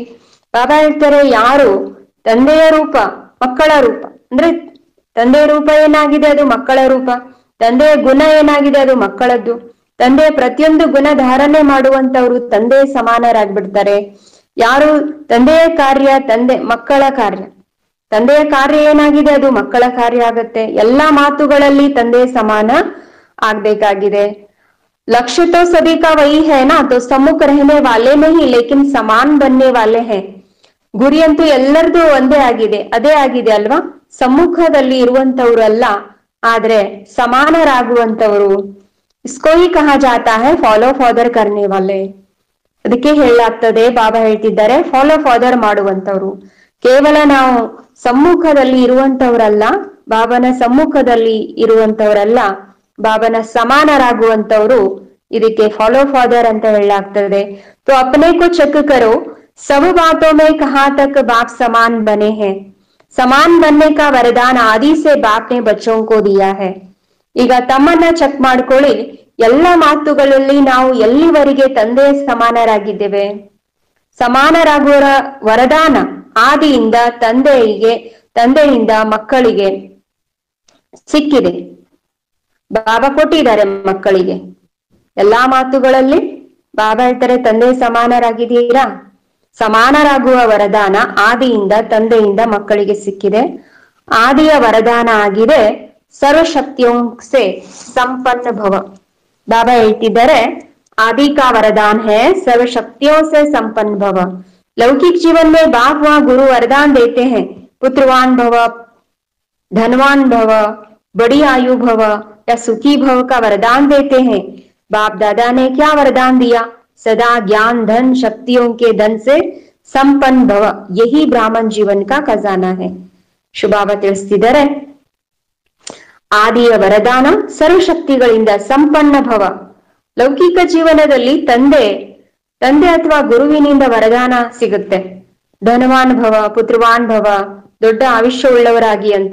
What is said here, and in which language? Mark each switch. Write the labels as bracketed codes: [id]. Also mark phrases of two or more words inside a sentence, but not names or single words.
[kn] ಬಾಬಾ ಹೇಳ್ತಾರೆ, ಯಾರು ತಂದೆಯ ರೂಪ ಮಕ್ಕಳ ರೂಪ, ಅಂದ್ರೆ ತಂದೆಯ ರೂಪ ಏನಾಗಿದೆ ಅದು ಮಕ್ಕಳ ರೂಪ, ತಂದೆಯ ಗುಣ ಏನಾಗಿದೆ ಅದು ಮಕ್ಕಳದ್ದು. ತಂದೆಯ ಪ್ರತಿಯೊಂದು ಗುಣ ಧಾರಣೆ ಮಾಡುವಂತವ್ರು ತಂದೆಯ ಸಮಾನರಾಗ್ಬಿಡ್ತಾರೆ. ಯಾರು ತಂದೆಯ ಕಾರ್ಯ ಮಕ್ಕಳ ಕಾರ್ಯ, ತಂದೆಯ ಕಾರ್ಯ ಏನಾಗಿದೆ ಅದು ಮಕ್ಕಳ ಕಾರ್ಯ ಆಗತ್ತೆ. ಎಲ್ಲಾ ಮಾತುಗಳಲ್ಲಿ ತಂದೆಯ ಸಮಾನ ಆಗ್ಬೇಕಾಗಿದೆ. [hi] लक्ष्य तो सभी का वही है ना, तो सम्मुख रहने वाले नहीं लेकिन समान बनने वाले हैं. [kn] ಗುರಿ ಅಂತೂ ಎಲ್ಲರದು ಒಂದೇ ಆಗಿದೆ, ಅದೇ ಆಗಿದೆ ಅಲ್ವಾ. ಸಮ್ಮುಖದಲ್ಲಿ ಇರುವಂತವ್ರು ಅಲ್ಲ, ಆದ್ರೆ ಸಮಾನರಾಗುವಂತವರು. [hi] इसको ही कहा जाता है [en] follow father [hi] करने वाले. [kn] ಅದಕ್ಕೆ ಹೇಳಲಾಗ್ತದೆ, ಬಾಬಾ ಹೇಳ್ತಿದ್ದಾರೆ [en] follow father [kn] ಮಾಡುವಂತವ್ರು. ಕೇವಲ ನಾವು ಸಮ್ಮುಖದಲ್ಲಿ ಇರುವಂತವ್ರಲ್ಲ, ಬಾಬನ ಸಮ್ಮುಖದಲ್ಲಿ ಇರುವಂತವ್ರಲ್ಲ, ಬಾಬನ ಸಮಾನರಾಗುವಂತವ್ರು. ಇದಕ್ಕೆ [en] follow father [kn] ಅಂತ ಹೇಳಲಾಗ್ತದೆ. [hi] तो अपने को चेक करो, सब बातों में कहाँ तक बाप समान बने हैं. समान बनने का वरदान आदि से बाप ने बच्चों को दिया है. [kn] ಈಗ ತಮ್ಮನ್ನ ಚೆಕ್ ಮಾಡ್ಕೊಳ್ಳಿ, ಎಲ್ಲ ಮಾತುಗಳಲ್ಲಿ ನಾವು ಎಲ್ಲಿವರೆಗೆ ತಂದೆಯ ಸಮಾನರಾಗಿದ್ದೇವೆ. ಸಮಾನರಾಗುವ ವರದಾನ ಆದಿಯಿಂದ ತಂದೆಯಿಂದ ಮಕ್ಕಳಿಗೆ ಸಿಕ್ಕಿದೆ. ಬಾಬಾ ಕೊಟ್ಟಿದ್ದಾರೆ ಮಕ್ಕಳಿಗೆ. ಎಲ್ಲಾ ಮಾತುಗಳಲ್ಲಿ ಬಾಬಾ ಹೇಳ್ತಾರೆ, ತಂದೆ ಸಮಾನರಾಗಿದ್ದೀರಾ. ಸಮಾನರಾಗುವ ವರದಾನ ಆದಿಯಿಂದ ತಂದೆಯಿಂದ ಮಕ್ಕಳಿಗೆ ಸಿಕ್ಕಿದೆ. ಆದಿಯ ವರದಾನ ಆಗಿದೆ [hi] सर्वशक्तियों से संपन्न भव. [kn] ಬಾಬಾ ಹೇಳ್ತಿದ್ದಾರೆ, [hi] आदि का वरदान है सर्वशक्तियों से संपन्न भव. लौकिक जीवन में बाप वहां गुरु वरदान देते हैं, पुत्रवान भव, धनवान भव, बड़ी आयु भव या सुखी भव का वरदान देते हैं. बाप दादा ने क्या वरदान दिया? सदा ज्ञान धन शक्तियों के धन से संपन्न भव. यही ब्राह्मण जीवन का खजाना है. [kn] ಶುಭಾವ ತಿಳಿಸ್ತಿದ್ದಾರೆ, ಆದಿಯ ವರದಾನ ಸರ್ವಶಕ್ತಿಗಳಿಂದ ಸಂಪನ್ನ ಭವ. ಲೌಕಿಕ ಜೀವನದಲ್ಲಿ ತಂದೆ ಅಥವಾ ಗುರುವಿನಿಂದ ವರದಾನ ಸಿಗುತ್ತೆ. ಧನವಾನ್ ಭವ, ಪುತ್ರವಾನ್ ಭವ, ದೊಡ್ಡ ಆಯುಷ್ಯ ಉಳ್ಳವರಾಗಿ ಅಂತ.